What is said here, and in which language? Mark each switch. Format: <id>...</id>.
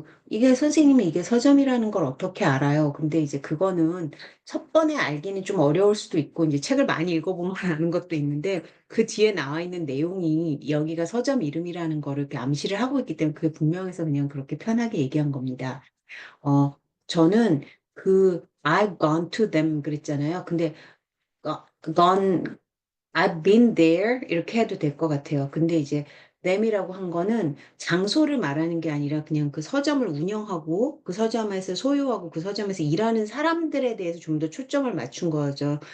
<ko>이게 선생님이 이게 서점이라는 걸 어떻게 알아요? 근데 이제 그거는 첫 번에 알기는 좀 어려울 수도 있고 이제 책을 많이 읽어보면 아는 것도 있는데 그 뒤에 나와 있는 내용이 여기가 서점 이름이라는 거를 이렇게 암시를 하고 있기 때문에 그게 분명해서 그냥 그렇게 편하게 얘기한 겁니다. 어, 저는</ko> <en>I've gone to them</en> <ko>그랬잖아요. 근데</ko> <en>gone, I've been there</en> <ko>이렇게 해도 될 것 같아요. 근데 이제 them이라고 한 거는 장소를 말하는 게 아니라 그냥 그 서점을 운영하고 그 서점에서 소유하고 그 서점에서 일하는 사람들에 대해서 좀 더 초점을 맞춘 거죠.</ko>